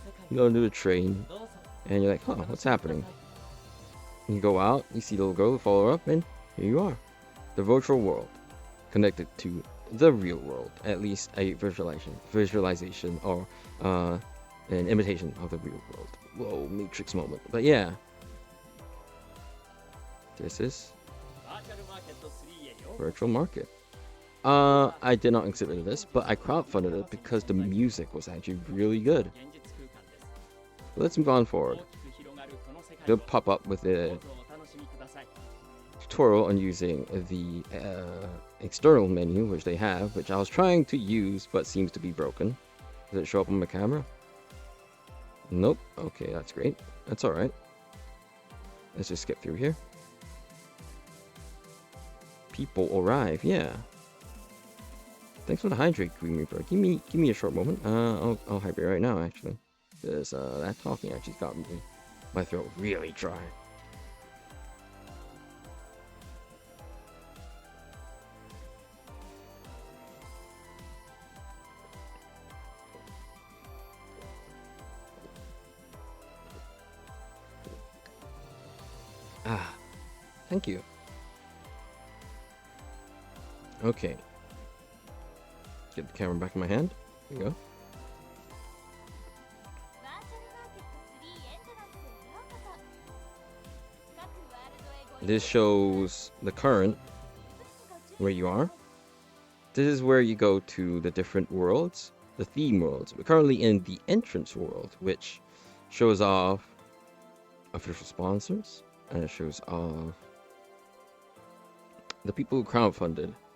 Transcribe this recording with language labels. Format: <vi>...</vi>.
<en>You go into the train and you're like, "Huh, what's happening?" You go out, you see the little girl, follow up, and here you are. The virtual world connected to the real world, at least a visualization or an imitation of the real world. Whoa, Matrix moment. But yeah, this is</en> <ja>バーチャルマーケット3へようこそ</ja> <en>virtual market. I did not exhibit this, but I crowdfunded it because the music was actually really good.</en> <ja>現実空間です</ja> <en>Let's move on forward.</en> <ja>大きく広がるこの世界</ja> <en>They'll</en> <ja>を</ja> <en>pop up with</en> <ja>ど</ja> <en>a</en> <ja>うぞお楽しみください</ja> <en>tutorial on using the external menu, which they have, which I was trying to use, but seems to be broken. Does it show up on my camera? Nope. Okay, that's great. That's alright. Let's just skip through here. People arrive, yeah. Thanks for the hydrate, Green Reaper. Give me a short moment. I'll hydrate right now, actually. Because that talking actually got my throat really dry. Ah, thank you. Okay. Get the camera back in my hand. There you go.</en> <ja>バーチャルマーケット3エントランスへようこそ各ワールドへご</ja> <en>This shows the current where you are. This is where you go to the different worlds, the theme worlds. We're currently in the entrance world, which shows off official sponsors, and it shows off the people who crowdfunded.</en>